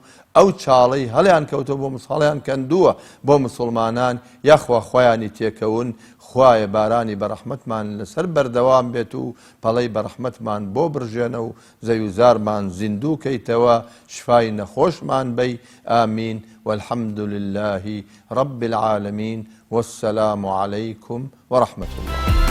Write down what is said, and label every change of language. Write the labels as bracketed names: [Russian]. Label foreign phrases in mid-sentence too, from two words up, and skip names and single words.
[Central Kurdish] ئەو چاڵەی هەڵیان کەوتەوە بۆ هەڵیان کەندووە بۆ مسلمانان یاخوا خۆیانی تێکەون خوایە بارانی بەڕەحمەتمان لەسەر بەردەوام بێت و پەڵەی بەڕەحمەتمان بۆ بڕژێنە و زەویزارمان زیندوو کەیتەوە شفای نەخۆشمان بەی ئامین [Arabic] والحمد لله رب العالمين والسلام عليكم ورحمة الله